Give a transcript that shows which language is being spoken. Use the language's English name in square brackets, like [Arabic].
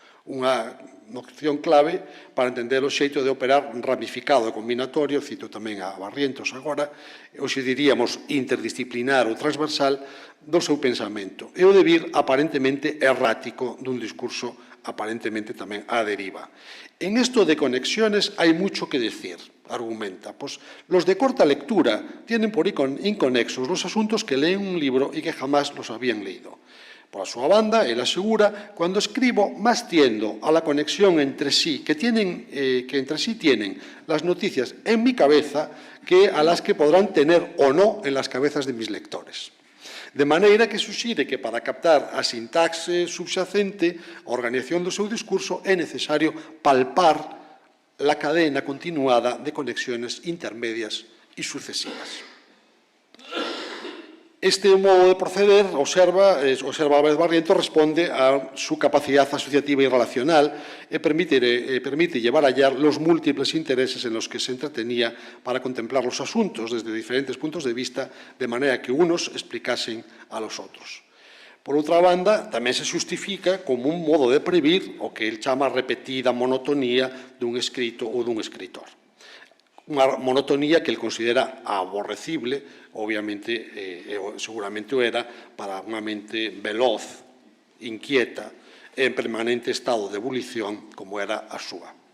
[Galician] Unha noción clave para entender o xeito de operar ramificado e combinatorio, cito tamén a Barrientos agora, hoxe diríamos interdisciplinar ou transversal do seu pensamento, e o de vir aparentemente errático dun discurso aparentemente tamén á deriva. [Spanish] En esto de conexiones hai mucho que decir, argumenta. Pues los de corta lectura tienen por inconexos los asuntos que leen un libro y que jamás los habían leído. Por su banda, él asegura, cuando escribo más tiendo a la conexión entre sí, que entre sí tienen las noticias en mi cabeza que a las que podrán tener o no en las cabezas de mis lectores. [Galician] De maneira que suxire que para captar a sintaxe subxacente, a organización do seu discurso, é necesario [Spanish] palpar la cadena continuada de conexiones intermedias e sucesivas. Este modo de proceder, observa Álvarez Barrientos, responde a su capacidad asociativa y relacional y permite llevar allá los múltiples intereses en los que se entretenía para contemplar los asuntos desde diferentes puntos de vista, de manera que unos explicasen a los otros. [Galician] Por outra banda, tamén se xustifica como un modo de previr o que él chama repetida monotonía dun escrito ou dun escritor. Unha monotonía que ele considera aborrecible, obviamente, seguramente o era, para unha mente veloz, inquieta, en permanente estado de ebulición, como era a súa.